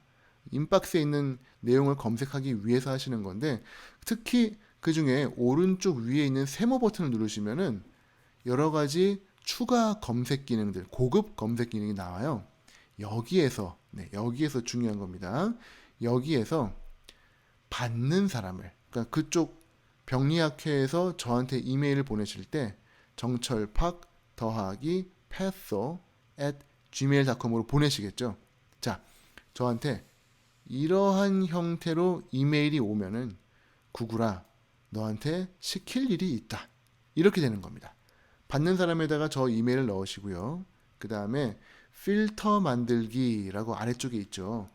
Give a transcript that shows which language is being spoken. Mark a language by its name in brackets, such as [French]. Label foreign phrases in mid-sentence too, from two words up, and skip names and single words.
[Korean] 인박스에 있는 내용을 검색하기 위해서 하시는 건데, 특히 그 중에 오른쪽 위에 있는 세모 버튼을 누르시면은 여러 가지 추가 검색 기능들, 고급 검색 기능이 나와요. 여기에서 중요한 겁니다. 여기에서 받는 사람을, 그러니까 그쪽 병리학회에서 저한테 이메일을 보내실 때 정철팍 더하기 patho@gmail.com으로 보내시겠죠. 자, 저한테 이러한 형태로 이메일이 오면은 구글아, 너한테 시킬 일이 있다, 이렇게 되는 겁니다. 받는 사람에다가 저 이메일을 넣으시고요. 그 다음에 필터 만들기라고 아래쪽에 있죠.